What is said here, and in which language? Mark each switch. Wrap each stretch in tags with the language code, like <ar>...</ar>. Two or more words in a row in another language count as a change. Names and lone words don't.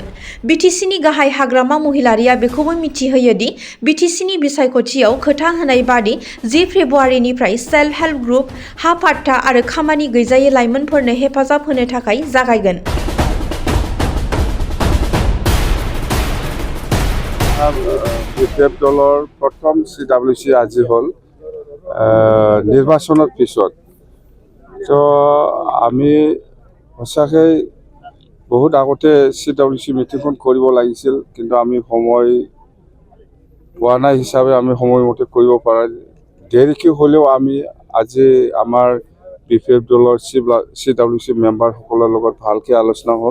<brx>बिटिसिनि गाहाय हाग्रामा महिलारिया बेखौबो मिथिहोयो दि बिटिसिनि बिसायख'थियाव खोथा होनाय बादि 10 फेब्रुवारिनिफ्राय</brx> <en>self help group,</en> <brx>हा पाट्टा आरो खामानि गैजायै लाइमोनफोरनो हेफाजाब होनो थाखाय जागायगोन।</brx> <as>BPF দলৰ প্ৰথম CWC আজি হ'ল নিৰ্বাচনৰ পিছত। তো আমি সঁচাকৈ বহুত আগতে CWC মিটিংখন কৰিব লাগিছিল, কিন্তু আমি সময় পোৱা নাই হিচাপে আমি সময়মতে কৰিব পৰা দেৰিকৈ হ'লেও আমি আজি আমাৰ BPF দলৰ CWC মেম্বাৰসকলৰ লগত ভালকৈ আলোচনা হ'ল।</as>